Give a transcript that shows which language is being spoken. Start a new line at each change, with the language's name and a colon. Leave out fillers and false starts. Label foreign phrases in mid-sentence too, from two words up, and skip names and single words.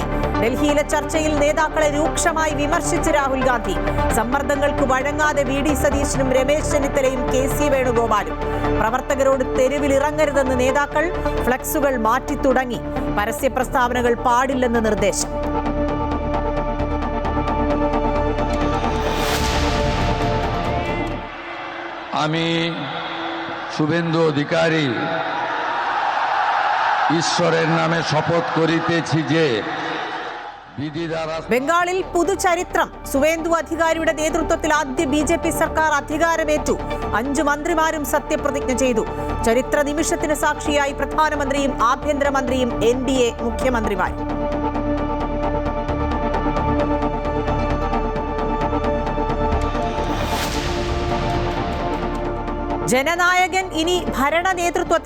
Malayalam: ഡൽഹിയിലെ ചർച്ചയിൽ നേതാക്കളെ രൂക്ഷമായി വിമർശിച്ച് രാഹുൽ ഗാന്ധി. സമ്മർദ്ദങ്ങൾക്ക് വഴങ്ങാതെ VD സതീശനും രമേശ് ചെന്നിത്തലയും KC വേണുഗോപാലും. പ്രവർത്തകരോട് തെരുവിലിറങ്ങരുതെന്ന് നേതാക്കൾ. ഫ്ലക്സുകൾ മാറ്റി തുടങ്ങി. പരസ്യ പ്രസ്താവനകൾ പാടില്ലെന്ന് നിർദ്ദേശം.
Bangla: শুভেন্দু অধিকারী ঈশ্বরের নামে শপথ করিতেছি যে
Malayalam: ബംഗാളിൽ പുതുചരിത്രം. സുവേന്ദു അധികാരിയുടെ നേതൃത്വത്തിൽ ആദ്യ BJP സർക്കാർ അധികാരമേറ്റു. 5 മന്ത്രിമാരും സത്യപ്രതിജ്ഞ ചെയ്തു. ചരിത്ര നിമിഷത്തിന് സാക്ഷിയായി പ്രധാനമന്ത്രിയും ആഭ്യന്തരമന്ത്രിയും NDA മുഖ്യമന്ത്രിമാരും. ജനനായകൻ ഇനി ഭരണ നേതൃത്വത്തിൽ.